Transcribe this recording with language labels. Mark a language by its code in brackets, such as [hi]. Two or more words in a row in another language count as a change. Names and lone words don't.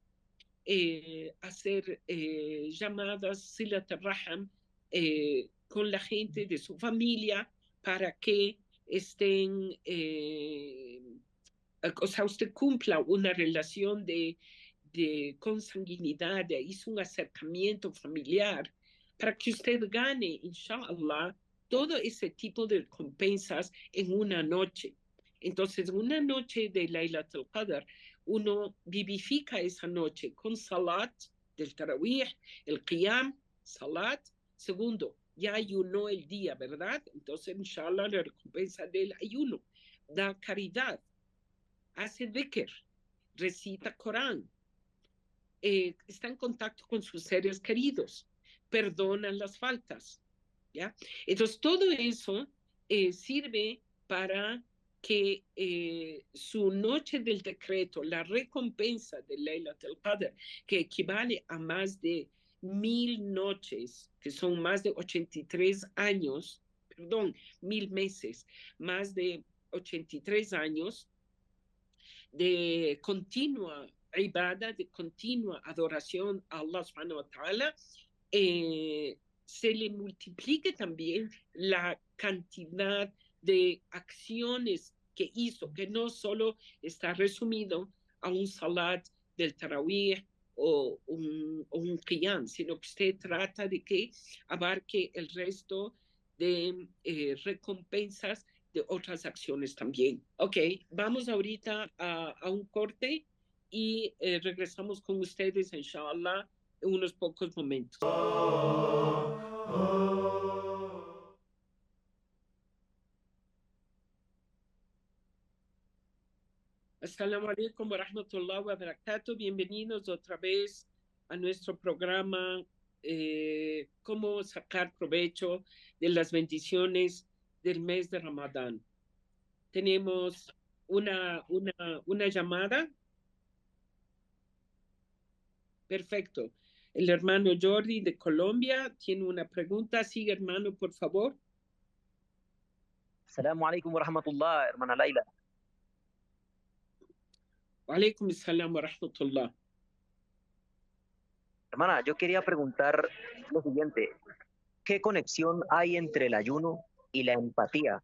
[es] hacer llamadas [ar] صلة الرحم [es] con la gente de su familia para que estén, o sea, usted cumpla una relación de consanguinidad, hizo un acercamiento familiar para que usted gane, [ar] إن شاء الله, [es] todo ese tipo de recompensas en una noche. Entonces, una noche de [ar] ليلة القدر, [es] uno vivifica esa noche con salat del tarawih, el qiyam, salat. Segundo, ya ayunó el día, ¿verdad? Entonces, [ar] إن شاء الله, [es] la recompensa del ayuno. Da caridad, hace dhikr, recita Corán, está en contacto con sus seres queridos, perdona las faltas, ¿ya? Entonces, todo eso sirve para que su noche del decreto, la recompensa de [ar] ليلة القدر, [es] que equivale a más de 1000 noches, que son más de 83 años, perdón, 1000 meses, más de 83 años de continua ibada, de continua adoración a [ar] الله سبحانه وتعالى, [es] se le multiplique también la cantidad de acciones que hizo, que no solo está resumido a un salat del tarawih o un qiyam, sino que usted trata de que abarque el resto de recompensas de otras acciones también. Ok, vamos ahorita a un corte y regresamos con ustedes, [ar] إن شاء الله, [es] en unos pocos momentos. [ar] السلام عليكم ورحمة الله وبركاته. [es] Bienvenidos otra vez a nuestro programa Cómo sacar provecho de las bendiciones del mes de Ramadán. Tenemos una llamada. Perfecto. El hermano Jordi de Colombia tiene una pregunta. Sigue, hermano, por favor. [ar] السلام عليكم ورحمة الله, [es] hermana Laila. [ar] وعليكم السلام ورحمة الله. [es] Hermana, yo quería preguntar lo siguiente. ¿Qué conexión hay entre el ayuno y la empatía?